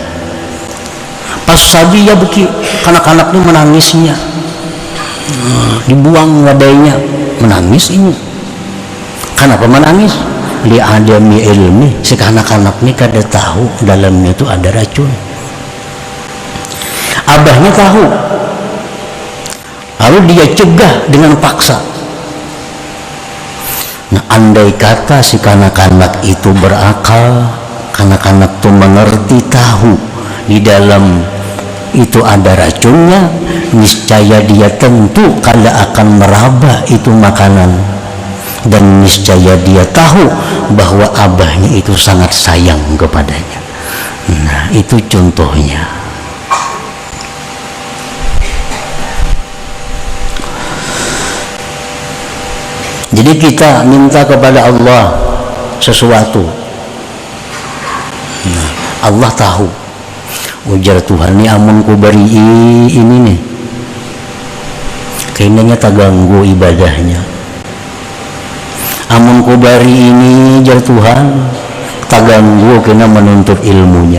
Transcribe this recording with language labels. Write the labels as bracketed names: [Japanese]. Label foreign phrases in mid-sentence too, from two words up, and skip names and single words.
[Banjar] Pas sabi ya beki, kanak-kanak ini menangisnya, dibuang wadainya, menangis ini. [Indonesian] Kenapa menangis? [Arabic] لعدم العلم, [Indonesian] si anak-anak ini kada tahu dalamnya itu ada racun. Abahnya tahu, lalu dia cegah dengan paksa. Nah, andai kata si kanak-kanak itu berakal, kanak-kanak itu mengerti, tahu di dalam itu ada racunnya, niscaya dia tentu kada akan meraba itu makanan, dan niscaya dia tahu bahwa abahnya itu sangat sayang kepadanya. Nah, itu contohnya. Jadi kita minta kepada Allah sesuatu, nah, Allah tahu. [Banjar] Ujar Tuhan, ini amun ku beri ini nih, kayaknya tak ganggu ibadahnya. Amun ku beri ini, jar Tuhan, tak ganggu kena menuntut ilmunya.